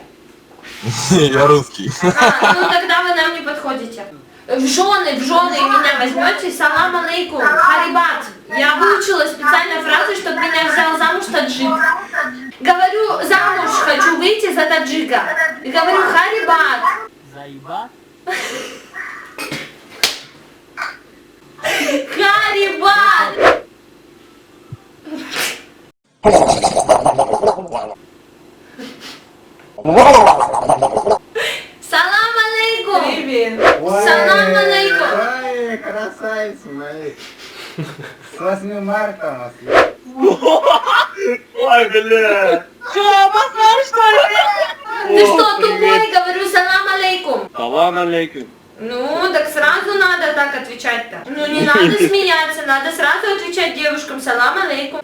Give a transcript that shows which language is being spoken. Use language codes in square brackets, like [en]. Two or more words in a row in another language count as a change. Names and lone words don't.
[ru] Я русский. Ну тогда вы нам не подходите. В жены меня возьмете, [ar] سلام عليكم, [ru] харибат. Я выучила специально фразы, чтобы меня взял замуж таджик. Говорю, замуж хочу выйти за таджика. И говорю, харибат. Заебат? Харибат! [ar] سلام عليكم! [ru] Привет. [ar] سلام عليكم! [ru] Ой, красавицы мои. С 8 марта вас. Ой, бля. Ты что, тупой? Говорю, [ar] سلام عليكم. سلام عليكم. [ru] Ну, так сразу надо так отвечать-то. Ну, не надо смеяться, надо сразу отвечать девушкам [ar] سلام عليكم.